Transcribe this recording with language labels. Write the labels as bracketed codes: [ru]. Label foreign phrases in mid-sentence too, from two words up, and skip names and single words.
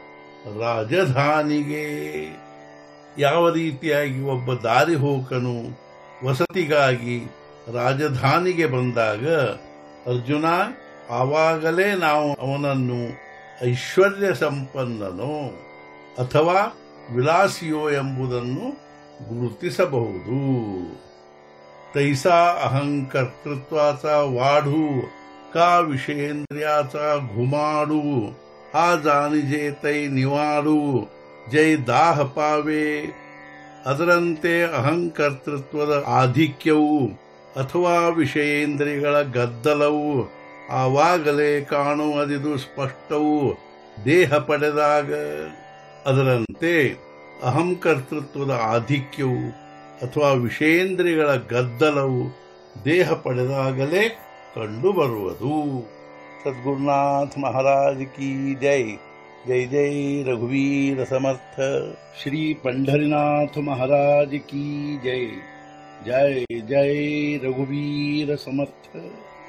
[kn] ರಾಜಧಾನಿಗೆ ಯಾವ ರೀತಿಯಾಗಿ ಒಬ್ಬ ದಾರಿಹೋಕನು ವಸತಿಗಾಗಿ ರಾಜಧಾನಿಗೆ ಬಂದಾಗ ಅರ್ಜುನ ಆವಾಗಲೇ ನಾವು ಅವನನ್ನು ಐಶ್ವರ್ಯ ಸಂಪನ್ನನೋ ಅಥವಾ ವಿಲಾಸಿಯೋ ಎಂಬುದನ್ನು ಗುರುತಿಸಬಹುದು। [mr] तैसा अहंकर्तृत्वाचा वाढू का विषयेंद्रियाचा घुमाडू हा जाणिजे तै निवाडू जय दाह पावे। [kn] ಅದರಂತೆ ಅಹಂಕರ್ತೃತ್ವದ ಆಧಿಕ್ಯವು ಅಥವಾ ವಿಷಯೇಂದ್ರಿಯಗಳ ಗದ್ದಲವು ಆವಾಗಲೇ ಕಾಣುವುದಿದು ಸ್ಪಷ್ಟವು ದೇಹ ಪಡೆದಾಗ। ಅದರಂತೆ ಅಹಂಕರ್ತೃತ್ವದ ಆಧಿಕ್ಯವು ಅಥವಾ ವಿಷಯೇಂದ್ರಿಯಗಳ ಗದ್ದಲವು ದೇಹ ಪಡೆದಾಗಲೇ ಕಂಡುಬರುವುದು। [hi] सद्गुरुनाथ महाराज की जय। जय जय रघुवीर समर्थ। श्री पंढरीनाथ महाराज की जय। जय जय रघुवीर समर्थ।